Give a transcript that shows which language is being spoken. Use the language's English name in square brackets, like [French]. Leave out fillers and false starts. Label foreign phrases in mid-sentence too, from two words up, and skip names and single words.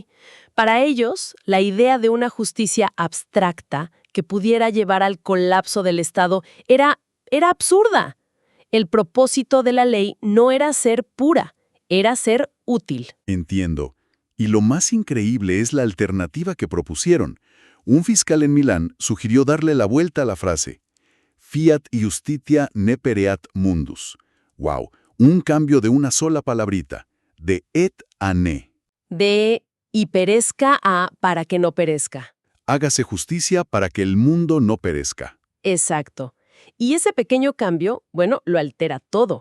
[Spanish] Para ellos, la idea de una justicia abstracta que pudiera llevar al colapso del Estado era absurda. El propósito de la ley no era ser pura, era ser útil. Entiendo. Y lo más increíble es la alternativa que propusieron. Un fiscal en Milán sugirió darle la vuelta a la frase [Latin] Fiat justitia ne pereat mundus. [Spanish] ¡Wow! Un cambio de una sola palabrita, de et a ne. De y perezca a para que no perezca. Hágase justicia para que el mundo no perezca. Exacto. Y ese pequeño cambio, lo altera todo.